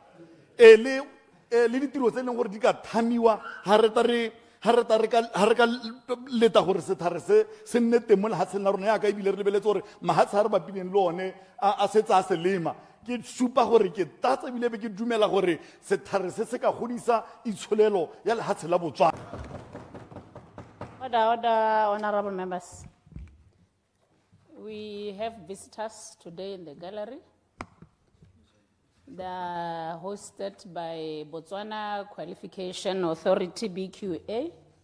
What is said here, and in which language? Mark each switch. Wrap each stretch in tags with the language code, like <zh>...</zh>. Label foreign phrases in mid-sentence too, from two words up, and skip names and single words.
<tn>le ditiro tse leng gore di ka thamiwa ha re ka leta gore sethare se nne teng mo lehatsheng la rona ya ka ebile re lebeletse gore mahatshe a re bapileng le one a setse a selema ke supa gore ke tatsa ebile be ke dumela gore sethare se ka godisa itshulelo ya lehatshe la Botswana.</tn> <en>Order, honorable members. We have visitors today in the gallery. They are hosted by Botswana Qualification Authority, BQA.</en>